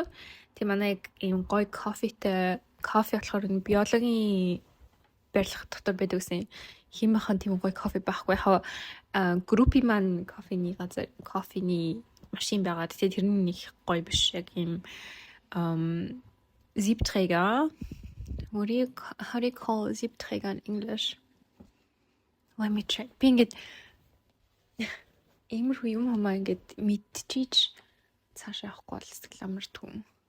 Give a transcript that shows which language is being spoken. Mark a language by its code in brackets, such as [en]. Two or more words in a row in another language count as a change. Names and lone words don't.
[mn] Тэг манай яг юм гоё кофе болохоор энэ биологийн барилга дотор байдаг гэсэн химийнхэн тийм гоё кофе байхгүй. Яг группи маань кофений машин байгаа. Тэгээ тэр нь их гоё биш. Яг юм Siebträger. [en] How do you call Siebträger in English? Let me check. [mn] Би ингээд иймэрхүү юм хамаа ингээд мэдчихийж цаашаа явахгүй бол сэтгэл амар түн.